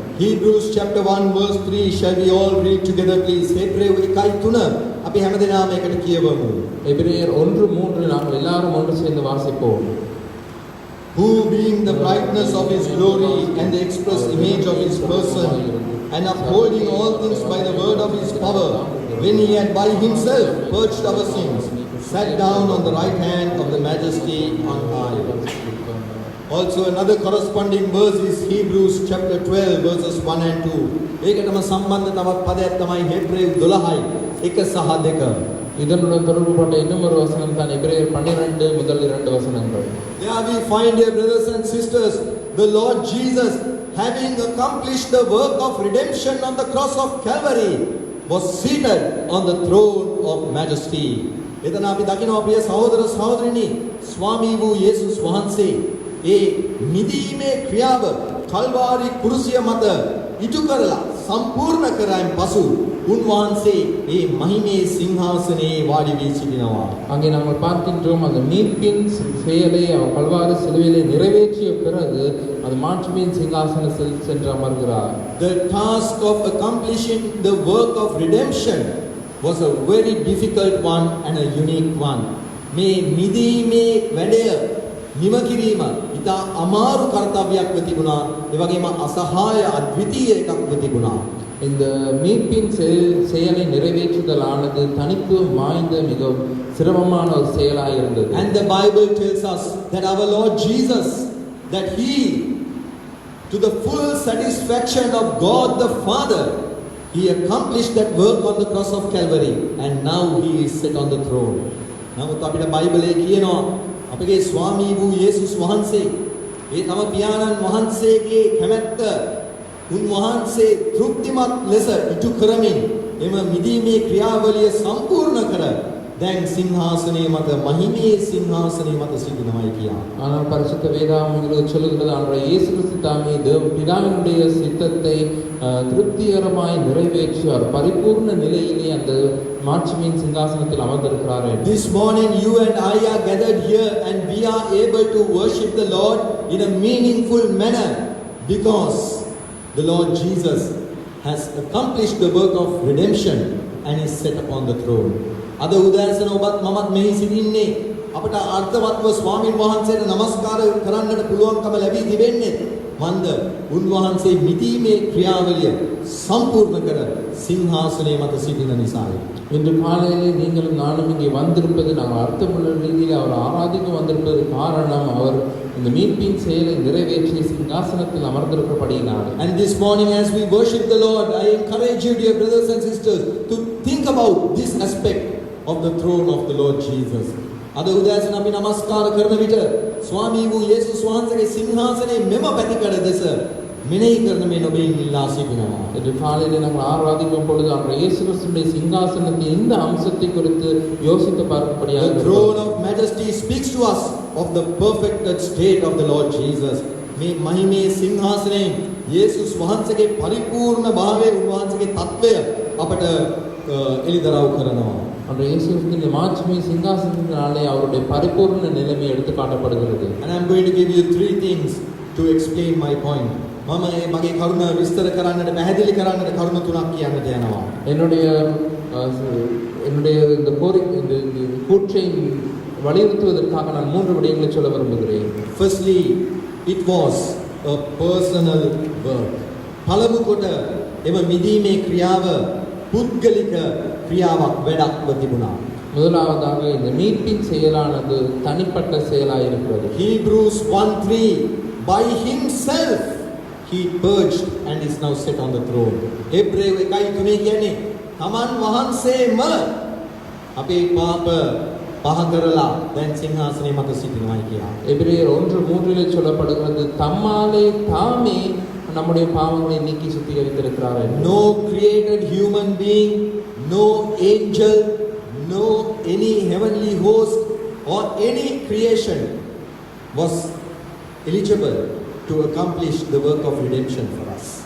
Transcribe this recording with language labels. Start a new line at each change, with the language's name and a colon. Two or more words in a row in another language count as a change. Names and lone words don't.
English: Hebrews chapter 1 verse 3. Shall we all read together please?
Sinhala: ஹெப்ரேயு 1:3 අපි හැමදෙනාම එකට කියවමු.
Tamil: எபிரேயர் 1:3 நாங்கள் எல்லாரும் ஒன்று சேர்ந்து வாசிப்போம்.
English: Who being the brightness of his glory and the express image of his person, and upholding all things by the word of his power, when he had by himself purged our sins, sat down on the right hand of the majesty on high. Also another corresponding verse is Hebrews chapter 12 verses 1 and 2.
Sinhala: ඒකටම සම්බන්ධ තවත් පදයක් තමයි හේබ්‍රේයු 12 1 සහ 2.
Tamil: இதனுடன் தொடர்புபட்ட இன்னும் ஒரு வசனம் தான் எபிரேயர் 12 முதல் 2 வசனங்கள்.
English: There we find, dear brothers and sisters, the Lord Jesus, having accomplished the work of redemption on the cross of Calvary, was seated on the throne of majesty.
Sinhala: එතන අපි දකිනවා ප්‍රිය සහෝදර සහෝදරිනි, ස්වාමී වූ යේසුස් වහන්සේ ඒ නිදීමේ ක්‍රියාව කල්වාරි කුරුසිය මත ඉටු කරලා සම්පූර්ණ කරයින් පසු උන්වහන්සේ ඒ මහිමේ සිංහාසනයේ වාඩි වී සිටිනවා.
Tamil: அங்கே நாங்கள் பார்க்கின்றோம் அந்த மீட்பின் செயலை அவர் கல்வாரி சிலுவையிலே நிறைவேற்றிய பிறகு அந்த மாட்சிமையின் சிங்காசனத்தில் சென்று அமர்கிறார்.
English: The task of accomplishing the work of redemption was a very difficult one and a unique one.
Sinhala: මේ නිදීමේ වැඩය නිම කිරීම ඉතා අමාරු කර්තව්‍යයක් තිබුණා. ඒ වගේම අසහාය අද්විතීය එකක් තිබුණා.
Tamil: இந்த மீட்பின் செயலை நிறைவேற்றுதலானது தனித்துவம் வாய்ந்த மிகவும் சிரமமான ஒரு செயலாக இருந்தது.
English: And the Bible tells us that our Lord Jesus, that he, to the full satisfaction of God the Father, he accomplished that work on the cross of Calvary, and now he is set on the throne.
Sinhala: නමුත් අපිට බයිබලයේ කියනවා අපගේ ස්වාමී වූ යේසුස් වහන්සේ ඒ තම පියාණන් වහන්සේගේ කැමැත්ත උන්වහන්සේ තෘප්තිමත් ලෙස ඉටු කරමින් එම මිදීමේ ක්‍රියාවලිය සම්පූර්ණ කර දැන් සිංහාසනයේ මත මහිමේ සිංහාසනයේ මත සිටිනවායි කියා.
Tamil: ஆனால் பரிசுத்த வேதாகமங்கள் சொல்லுகிறது ஆண்டவர் இயேசு கிறிஸ்து தாமே பிதாவினுடைய சித்தத்தை திருப்திகரமாய் நிறைவேற்றி அவர் பரிபூர்ண நிலையிலே அந்த மாட்சிமையின் சிங்காசனத்தில் அமர்ந்திருக்கிறார்.
English: This morning you and I are gathered here and we are able to worship the Lord in a meaningful manner because the Lord Jesus has accomplished the work of redemption and is set upon the throne.
Sinhala: අද උදෑසන ඔබත් මමත් මෙහි සිටින්නේ අපට අර්ථවත්ව ස්වාමීන් වහන්සේට නමස්කාර කරන්නට පුළුවන්කම ලැබී තිබෙන්නේ මන්ද උන්වහන්සේ මිදීමේ ක්‍රියාවලිය සම්පූර්ණ කර සිංහාසනයේ මත සිටින නිසායි.
Tamil: இன்று காலையிலே நீங்களும் நானும் இங்கே வந்திருப்பது நாங்கள் அர்த்தமுள்ள ரீதியில் அவர் ஆராதிக்க வந்திருப்பது காரணம் அவர் இந்த மீட்பின் செயலை நிறைவேற்றி சிங்காசனத்தில் அமர்ந்திருக்கிறபடியினாலே.
English: And this morning as we worship the Lord, I encourage you, dear brothers and sisters, to think about this aspect of the throne of the Lord Jesus.
Sinhala: අද උදෑසන අපි නමස්කාර කරන විට ස්වාමී වූ යේසුස් වහන්සේගේ සිංහාසනයේ මෙම පැතිකඩ දෙස මෙනෙහි කරන මේ ඔබෙන් ඉල්ලා සිටිනවා.
Tamil: இன்று காலையிலே நாங்கள் ஆராதிக்கும் பொழுது அந்த இயேசு கிறிஸ்துவின் சிங்காசனத்தின் இந்த அம்சத்தை குறித்து யோசித்து பார்க்கும்படியாக.
English: The throne of majesty speaks to us of the perfected state of the Lord Jesus.
Sinhala: මේ මහිමේ සිංහාසනයේ යේසුස් වහන්සේගේ පරිපූර්ණ භාවයේ උන්වහන්සේගේ తත්වය අපට එළිදරව් කරනවා.
Tamil: அந்த இயேசு கிறிஸ்துவின் மாட்சிமை சிங்காசனத்தினாலே அவருடைய பரிபூர்ண நிலைமை எடுத்து காட்டப்படுகிறது.
English: And I am going to give you three things to explain my point.
Sinhala: මම මගේ කරුණ විස්තර කරන්නට පැහැදිලි කරන්නට කරුණ තුනක් කියන්නට යනවා.
Tamil: என்னுடைய இந்த கோரிக்கை இந்த கூற்றை வலியுறுத்துவதற்காக நான் மூன்று விடயங்களை சொல்ல விரும்புகிறேன்.
English: Firstly, it was a personal work.
Sinhala: පළමු කොට එම මිදීමේ ක්‍රියාව පුද්ගලික ක්‍රියාවක් වැඩක්ව තිබුණා.
Tamil: முதலாவதாக இந்த மீட்பின் செயலானது தனிப்பட்ட செயலாக இருக்கிறது.
English: Hebrews 1:3 by himself he purged and is now set on the throne.
Sinhala: Hebrew 1:3 කියන්නේ තමන් වහන්සේම අපේ පාප පහ කරලා දැන් සිංහාසනයේ මත සිටිනවායි කියලා.
Tamil: எபிரேயர் 1:3 சொல்லப்படுகிறது தம்மாலே தாமே நம்முடைய பாவங்களை நீக்கி சுத்திகரித்திருக்கிறார்.
English: No created human being, no angel, no any heavenly host or any creation was eligible to accomplish the work of redemption for us.